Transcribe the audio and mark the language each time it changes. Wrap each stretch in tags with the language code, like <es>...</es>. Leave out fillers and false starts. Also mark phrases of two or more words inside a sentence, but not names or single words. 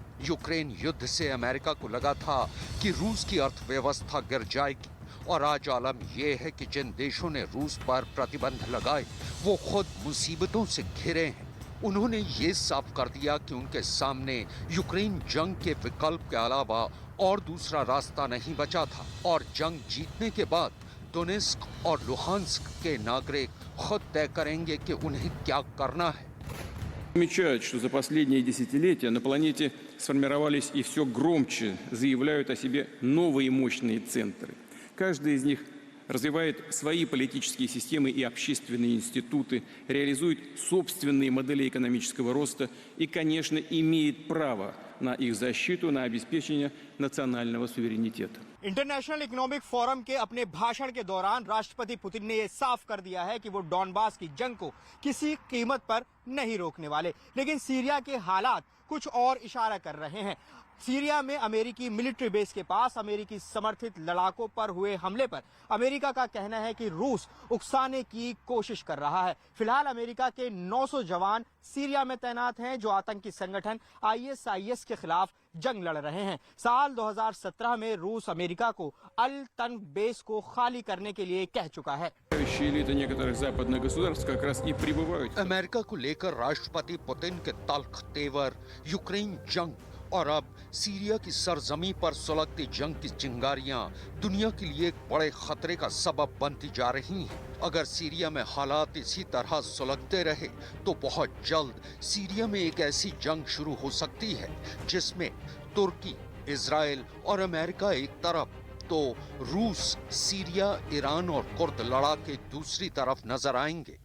<hi>यूक्रेन युद्ध से अमेरिका को लगा था कि रूस की अर्थव्यवस्था गिर जाएगी और आज आलम यह है कि जिन देशों ने रूस पर प्रतिबंध लगाए वो खुद मुसीबतों से घिरे हैं। उन्होंने ये साफ कर दिया कि उनके सामने यूक्रेन जंग के विकल्प के अलावा और दूसरा रास्ता नहीं बचा था और जंग जीतने के बाद डोनेस्क और लुहांस्क के नागरिक खुद तय करेंगे कि उन्हें क्या करना है।</hi> <ru>Отмечают, что за последние десятилетия на планете сформировались и все громче заявляют о себе новые мощные центры. Каждый из них развивает свои политические системы и общественные институты, реализует собственные модели экономического роста и, конечно, имеет право на их защиту, на обеспечение национального суверенитета.</ru> <hi>इंटरनेशनल इकोनॉमिक फोरम के अपने भाषण के दौरान राष्ट्रपति पुतिन ने यह साफ कर दिया है कि वो डॉनबास की जंग को किसी कीमत पर नहीं रोकने वाले। लेकिन सीरिया के हालात कुछ और इशारा कर रहे हैं। सीरिया में अमेरिकी</hi> <en>military base</en> <hi>के पास अमेरिकी समर्थित लड़ाकों पर हुए हमले पर अमेरिका का कहना है कि रूस उकसाने की कोशिश कर रहा है। फिलहाल अमेरिका के 900 जवान सीरिया में तैनात हैं जो आतंकी संगठन ISIS के खिलाफ जंग लड़ रहे हैं। साल 2017 में रूस अमेरिका को अल तन बेस को खाली करने के लिए कह चुका है।</hi> <ru>Элиты некоторых западных государств как раз и прибывают.</ru> <hi>अमेरिका को लेकर राष्ट्रपति पुतिन के तल्ख तेवर, यूक्रेन जंग और अब सीरिया की सरजमी पर सुलगती जंग की चिंगारियां दुनिया के लिए एक बड़े खतरे का सबब बनती जा रही हैं। अगर सीरिया में हालात इसी तरह सुलगते रहे तो बहुत जल्द सीरिया में एक ऐसी जंग शुरू हो सकती है जिसमें तुर्की, इजराइल और अमेरिका एक तरफ तो रूस, सीरिया, ईरान और कुर्द लड़ाके दूसरी तरफ नजर आएंगे।</hi>